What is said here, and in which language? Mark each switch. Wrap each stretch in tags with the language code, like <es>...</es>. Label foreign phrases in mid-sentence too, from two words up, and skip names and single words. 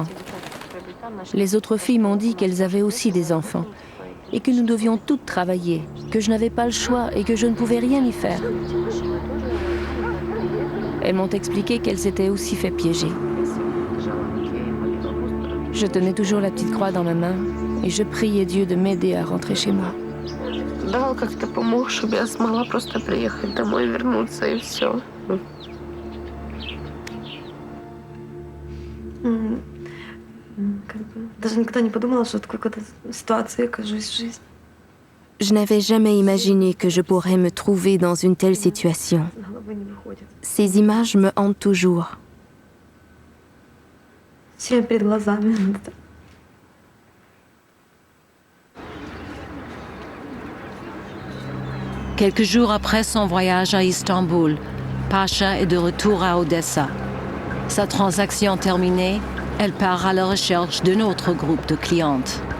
<fr>Les autres filles m'ont dit qu'elles avaient aussi des enfants et que nous devions toutes travailler, que je n'avais pas le choix et que je ne pouvais rien y faire. Elles m'ont expliqué qu'elles s'étaient aussi fait piéger. Je tenais toujours la petite croix dans ma main et je priais Dieu de m'aider à rentrer chez moi.</fr> <ru>Дал как-то помог, чтобы я смогла просто приехать домой, вернуться и все. Даже никогда не подумала, что в такой ситуации окажусь в жизни.</ru> <fr>Je n'avais jamais imaginé que je pourrais me trouver dans une telle situation. Ces images me hantent toujours.</fr> <ru>Все время перед глазами.</ru> <fr>Quelques jours après son voyage à Istanbul, Pasha est de retour à Odessa. Sa transaction terminée, elle part à la recherche d'un autre groupe de clientes.</fr>